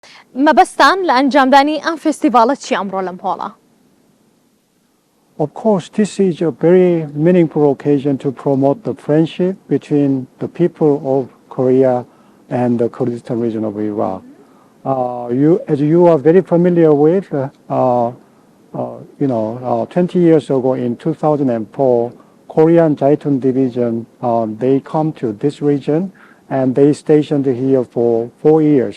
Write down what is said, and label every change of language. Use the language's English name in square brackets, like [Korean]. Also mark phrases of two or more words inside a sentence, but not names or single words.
[Central Kurdish] مەبەستان لە ئەنجامدانی ئەم فێستیڤاڵە چی ئەمڕۆ لەم هۆڵە؟ [English] Of course, this is a very meaningful occasion to promote the friendship between the people of Korea and the Kurdistan region of Iraq. As you are very familiar with, 20 years ago in 2004, Korean Jaitun division, they come to this region and they stationed here for 4 years.